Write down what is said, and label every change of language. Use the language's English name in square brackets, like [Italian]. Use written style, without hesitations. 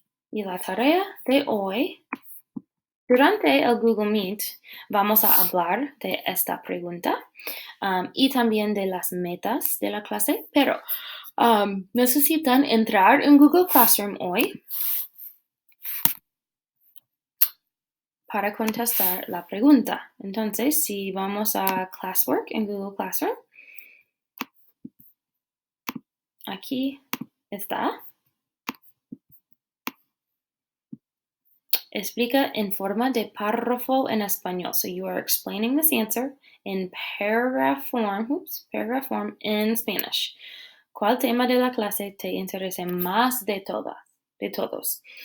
[Spanish] Y la tarea de hoy, durante el Google Meet, vamos a hablar de esta pregunta y también de las metas de la clase, pero necesitan entrar en Google Classroom hoy para contestar la pregunta. Entonces, si vamos a Classwork en Google Classroom, aquí está. Explica en forma de párrafo en español. [English] So you are explaining this answer in paragraph form in Spanish. [Spanish] ¿Cuál tema de la clase te interesa más de todos?